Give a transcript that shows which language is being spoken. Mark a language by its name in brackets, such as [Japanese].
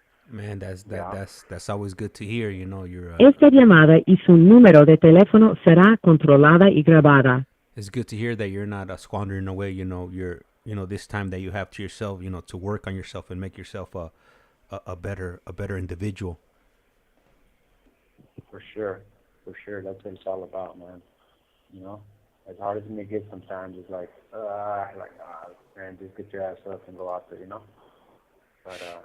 [English] Man, that's always good to hear. You're. [Spanish] Esta llamada y su número de teléfono será controlada y grabada. [English] It's good to hear that you're not squandering away. You're this time that you have to yourself. To work on yourself and make yourself a better individual. For sure. That's what it's all about, man. As hard as it may get sometimes, it's man, just get your ass up and go out there, But